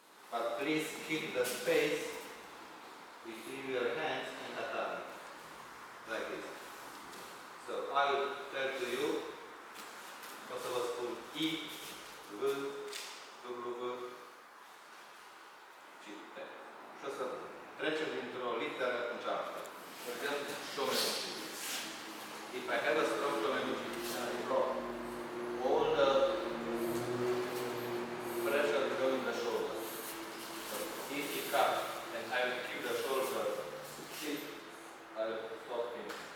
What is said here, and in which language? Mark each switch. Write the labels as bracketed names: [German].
[English] But please keep the space between your hands and tatami. Like this. So I will tell to you, [Romanian] o să vă spun I, V, W, și T. Și o să trecem dintr-o literă în cealaltă. Vedem Shomenuchi. [English] If I have a strong Shomenuchi, I draw all the pressure going the shoulder. So if he cuts and I will keep the shoulder stiff, I will stop him.